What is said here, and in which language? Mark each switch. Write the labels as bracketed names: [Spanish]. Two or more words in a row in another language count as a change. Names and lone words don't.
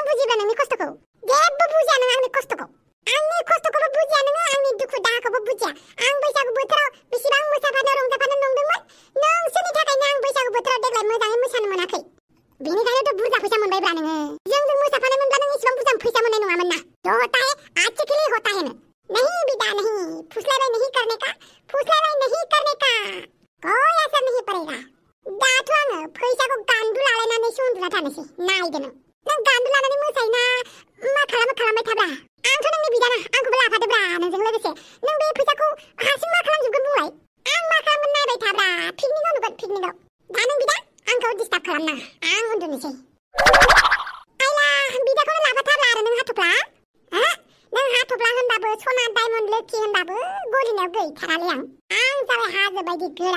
[Bodo] बुजिब्ला नोंनि खस्थ'खौ जेबो बुजिया नों आंनि खस्थ'खौबो बुजिया नोङो आंनि दुखु दाहाखौबो बुजिया आं बैसागु बोथोराव बेसेबां मोसाफानो रंजाफानो नंदोंमोन नोंसोरनि थाखायनो आं बैसागु बोथोराव देग्लाय मोजाङै मोसानो मोनाखै बेनिखायनोथ' बुरजा फैसा मोनबायब्रा नोङो जोंजों मोसाफानो मोनब्ला नों इसेबां बुरजा फैसा मोननाय नङामोन [Hindi] ना जो होता है अच्छे के लिए होता है नहीं बेटा नहीं फुसलाबाय नहीं करने का कोई असर नहीं पड़ेगा [Bodo] दाथ' आङो फैसाखौ गान्दु लालायनानैसो उन्दुना थानोसै नायदो नों गान्दु लानानै मोसायोना मा खालामबाय थाब्रा आंथ' नोंनि बिदाना आंखौबो लाफादोब्रा नोंजों लोगोसे नों बे फैसाखौ हारसिं मा खालामजोबगोन बुंलाय आं मा खालामगोन नायबाय थाब्रा पिकनिकआव नुगोन पिकनिकआव दा नों बिदा आंखौ डिस्टार्ब खालामनाङा आं उन्दुनोसै आइला बिदाखौनो लाफाथारला आरो नों हाथफ्ला नों हाथफ्ला होनबाबो सना डायमन्ड लोखि होनबाबो गलिनायाव गैथारालै आं जाबाय हाजो बायदि गोरा